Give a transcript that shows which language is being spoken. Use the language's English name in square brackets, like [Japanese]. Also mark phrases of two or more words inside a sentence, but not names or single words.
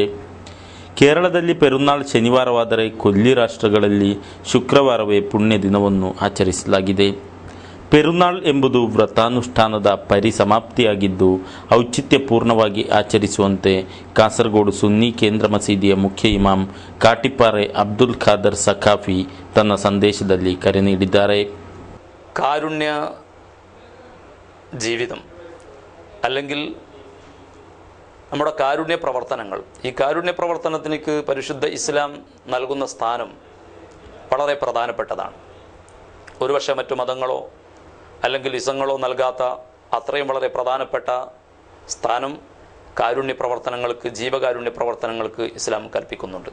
[Kannada] ಕೇರಳದಲ್ಲಿ ಪೆರುನಾಳ್ ಶನಿವಾರವಾದರೆ ಕೊಲ್ಲಿ ರಾಷ್ಟ್ರಗಳಲ್ಲಿ ಶುಕ್ರವಾರವೇ ಪುಣ್ಯ ದಿನವನ್ನು ಆಚರಿಸಲಾಗಿದೆ. ಪೆರುನಾಳ್ ಎಂಬುದು ವ್ರತಾನುಷ್ಠಾನದ ಪರಿಸಮಾಪ್ತಿಯಾಗಿದ್ದು, ಔಚಿತ್ಯಪೂರ್ಣವಾಗಿ ಆಚರಿಸುವಂತೆ ಕಾಸರಗೋಡು ಸುನ್ನಿ ಕೇಂದ್ರ ಮಸೀದಿಯ ಮುಖ್ಯ ಇಮಾಮ್ ಕಾಟಿಪಾರೆ ಅಬ್ದುಲ್ ಖಾದರ್ ಸಖಾಫಿ ತನ್ನ ಸಂದೇಶದಲ್ಲಿ ಕರೆ നീടിದ್ದಾರೆ. [Malayalam] കാരുണ്യ ജീവിതം അല്ലെങ്കിൽ നമ്മുടെ കാരുണ്യ പ്രവർത്തനങ്ങൾ, ഈ കാരുണ്യ പ്രവർത്തനത്തിലേക്ക് പരിശുദ്ധ ഇസ്ലാം നൽകുന്ന സ്ഥാനം വളരെ പ്രധാനപ്പെട്ടതാണ്. ഒരുപക്ഷെ മറ്റു മതങ്ങളോ അല്ലെങ്കിൽ ഇസങ്ങളോ നൽകാത്ത അത്രയും വളരെ പ്രധാനപ്പെട്ട സ്ഥാനം കാരുണ്യ പ്രവർത്തനങ്ങൾക്ക്, ജീവകാരുണ്യ പ്രവർത്തനങ്ങൾക്ക് ഇസ്ലാം കൽപ്പിക്കുന്നുണ്ട്.